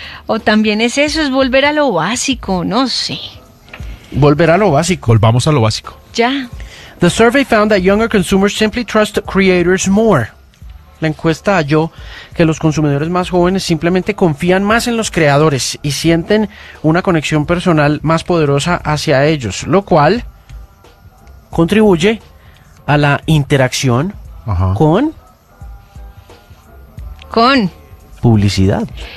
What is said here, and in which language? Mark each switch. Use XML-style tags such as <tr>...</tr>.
<es>O también es eso, es volver a lo básico, no sé. Volver a lo básico. Volvamos a lo básico. Ya.</es> <en>The survey found that younger consumers simply trust creators more.</en> <es>La encuesta halló que los consumidores más jóvenes simplemente confían más en los creadores y sienten una conexión personal más poderosa hacia ellos, lo cual contribuye a la interacción. Ajá. Con publicidad.</es>